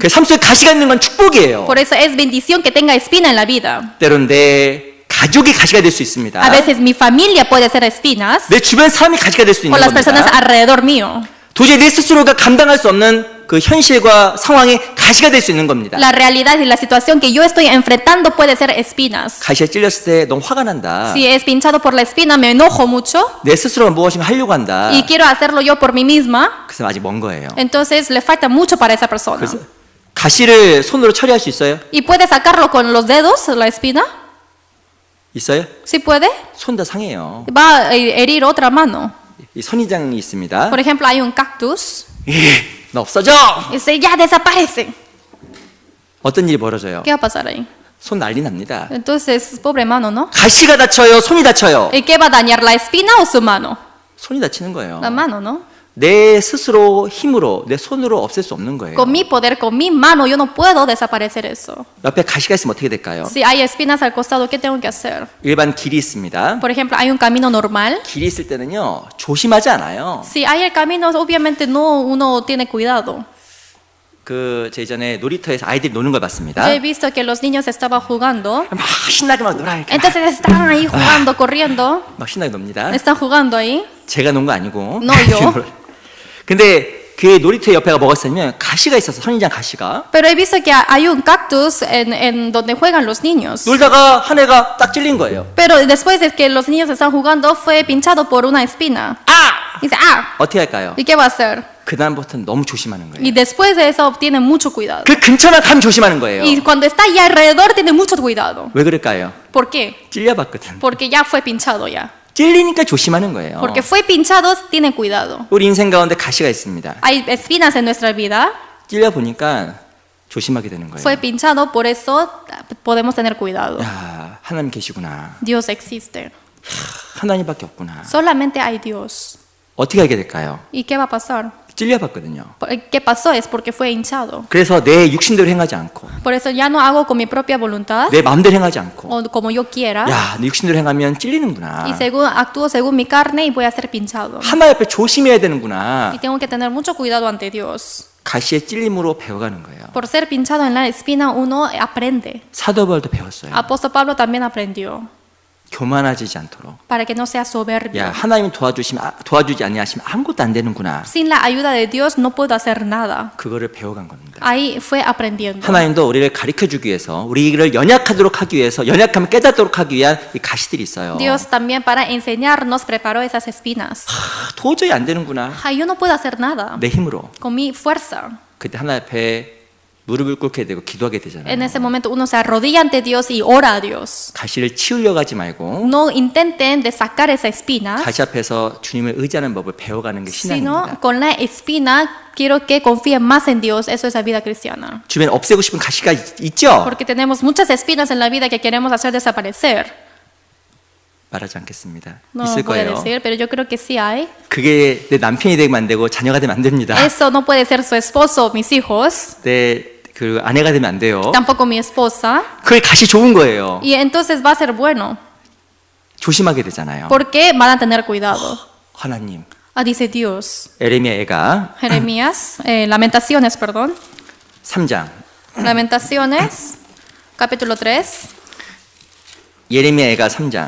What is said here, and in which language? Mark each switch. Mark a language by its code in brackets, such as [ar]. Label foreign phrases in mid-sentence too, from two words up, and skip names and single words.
[ko] 그 삶 속에 가시가 있는 건 축복이에요. [es] Por eso es bendición que tenga espina en la vida. [ko] 때론 내 가족이 가시가 될 수 있습니다. [es] A veces mi familia puede ser espinas [ko] 내 주변 사람이 가시가 될 수 [es] o [ko] 있는 [es] las personas [ko] 겁니다. [es] alrededor mío. [ko] 도저히 내 스스로가 감당할 수 없는 그 현실과 상황이 가시가 될 수 있는 겁니다. [es] La realidad y la situación que yo estoy enfrentando puede ser espinas. [ko] 가시에 찔렸을 때 너무 화가 난다. [es] Si es pinchado por la espina, me enojo mucho [ko] 내 스스로가 무엇인가 하려고 한다. [es] y quiero hacerlo yo por mí misma. [ko] 그래서 아직 먼 거예요. [es] Entonces le falta mucho para esa persona. [ko] 그래서 가시를 손으로 처리할 수 있어요? [es] ¿Y puede sacarlo con los dedos, la espina? [ko] 있어요? [es] ¿Sí puede? [ko] 손 다 상해요. [es] Va a herir otra mano. [ko] 이 선인장이 있습니다. [es] Por ejemplo, hay un cactus [ko] 너 없어져! [es] y dice, ya desaparece. [ko] 어떤 일이 벌어져요? [es] ¿Qué va a pasar ahí? [ko] 손 난리 납니다. [es] Entonces, pobre mano, ¿no? [ko] 가시가 다쳐요? 손이 다쳐요? [es] ¿Y qué va a dañar, la espina o su mano? [ko] 손이 다치는 거예요. [es] La mano, ¿no? [ko] 내 스스로 힘으로 내 손으로 없앨 수 없는 거예요. [es] Con mi poder, con mi mano, yo no puedo desaparecer eso. [ko] 옆에 가시가 있으면 어떻게 될까요? [es] Si hay espinas al costado, ¿qué tengo que hacer? [ko] 일반 길이 있습니다. [es] Por ejemplo, hay un camino normal. [ko] 길이 있을 때는요 조심하지 않아요. [es] Si hay el camino, obviamente no uno tiene cuidado. [ko] 제 전에 놀이터에서 아이들이 노는 걸 봤습니다. [es] Yo he visto que los niños estaban jugando. [ko] 막 신나게 막 놀아 이렇게 [es] Entonces están ahí jugando, corriendo. [ko] 막 신나게 놉니다. [es] Están jugando ahí. [ko] 제가 논 거 아니고. [es] No, yo. [ko] 근데 그 놀이터 옆에가 뭐가 있었냐면 가시가 있었어. 선인장 가시가. [es] Pero he visto que hay un cactus en donde juegan los niños. [ko] 놀다가 한 애가 딱 찔린 거예요. [es] Pero después de que los niños están jugando, fue pinchado por una espina. [ko] 아! [es] Dice, ah, [ko] 어떻게 할까요? [es] ¿y qué va a hacer? [ko] 그 다음부터는 너무 조심하는 [es] Y [ko] 거예요. [es] después de eso tiene mucho cuidado. [ko] 그 근처만 가면 조심하는 거예요. [es] Y cuando está ahí alrededor tiene mucho cuidado. [ko] 왜 그럴까요? [es] ¿Por qué? [ko] 찔려봤거든. [es] Porque ya fue pinchado ya. [ko] 찔리니까 조심하는 거예요. [es] Porque fue pinchado, tiene cuidado. [ko] 우리 인생 가운데 가시가 있습니다. [es] Hay espinas en nuestra vida. [ko] 찔려 보니까 조심하게 되는 거예요. [es] Fue pinchado, por eso podemos tener cuidado. [ko] 야, 하나님 계시구나. [es] Dios existe. [ko] 하나님밖에 없구나. [es] Solamente hay Dios. [ko] 어떻게 하게 될까요? [es] ¿Y qué va a pasar? [ko] 찔려봤거든요. [es] ¿Qué pasó? Es porque fue hinchado. [ko] 그래서 내 육신대로 행하지 않고 [es] Por eso ya no hago con mi propia voluntad [ko] 내 마음대로 행하지 않고 [es] o como yo quiera. [ko] 야, 내 육신대로 행하면 찔리는구나. [es] Y según, actúo según mi carne y voy a ser pinchado. [ko] 하나 옆에 조심해야 되는구나. [es] Y tengo que tener mucho cuidado ante Dios. [ko] 가시의 찔림으로 배워가는 거예요. [es] Por ser pinchado en la espina uno aprende. [ko] 사도 바울도 배웠어요. [es] Apóstol Pablo también aprendió. [ko] 교만해지지 않도록. [es] Para que no sea soberbio. [ko] 야, 하나님이 도와주지 아니하시면 아무것도 안 되는구나. [es] Sin la ayuda de Dios no puedo hacer nada. [ko] 그거를 배워간 겁니다. [es] Ahí fue aprendiendo. [ko] 하나님도 우리를 가르쳐주기 위해서 우리를 연약하도록 하기 위해서 연약함을 깨닫도록 하기 위한 이 가시들이 있어요. [es] Dios también para enseñarnos preparó esas espinas. [ko] 도저히 안 되는구나. [es] Yo no puedo hacer nada [ko] 내 힘으로. [es] con mi fuerza. [ko] 그때 하나 앞에 무릎을 꿇게 되고 기도하게 [es] En [ko] 되잖아요. [es] ese momento uno se arrodilla ante Dios y ora a Dios. [ko] 가시를 치우려고 하지 말고 [es] No intenten de sacar esa espina, [ko] 가시 앞에서 주님을 의지하는 법을 배워가는 게 [es] sino [ko] 신앙입니다. [es] con la espina quiero que confíen más en Dios. Eso es la vida cristiana. [ko] 주변에 없애고 싶은 가시가 있죠? [es] Porque tenemos muchas espinas en la vida que queremos hacer desaparecer. [ko] 말하지 않겠습니다. [es] No [ko] 있을 [es] voy a [ko] 거예요. [es] decir, pero yo creo que sí hay. [ko] 그게 내 남편이 되면 안 되고 자녀가 되면 안 됩니다. [es] Eso no puede ser su esposo o mis hijos, [ko] 내 그 아내가 되면 안 돼요. [es] tampoco mi esposa. [ko] 그게 가시 좋은 거예요. [es] Y entonces va a ser bueno, [ko] 조심하게 되잖아요. [es] porque van a tener cuidado. [ko] 하나님, [es] Dice Dios. [ko] 에레미야 애가 [es] Jeremías, Lamentaciones, perdón. [ko] 3장 [es] Lamentaciones, capítulo 3. [ko] 예레미야 애가 3장